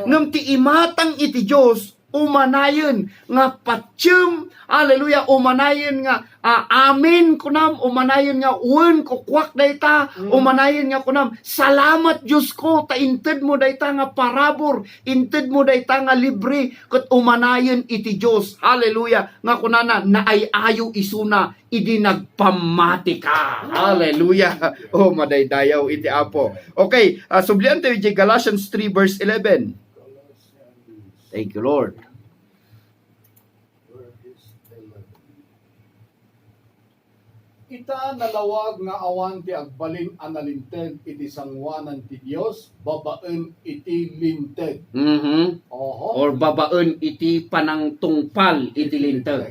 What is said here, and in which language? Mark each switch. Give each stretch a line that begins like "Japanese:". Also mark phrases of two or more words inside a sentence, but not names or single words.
Iloko: Ngem ti imatang iti Dios umanayon nga patyem, hallelujah, umanayon nga amin kunam, umanayon nga wen kukwak dayta, umanayon nga kunam salamat Dios ko ta inted mo dayta nga parabor, inted mo dayta nga libre, ket umanayon iti Dios, hallelujah, nga kunana naayayo isuna idi nagpamati ka, hallelujah. Madaydayaw iti Apo. Okay, sublian tayo di Galatians 3 verse 11.
English: Thank you, Lord.
Iloko: Ita nalawag nga awan ti agbalin analinteg iti sangwanan ti Dios, babaen iti linteg. Or babaen iti panangtungpal iti linteg.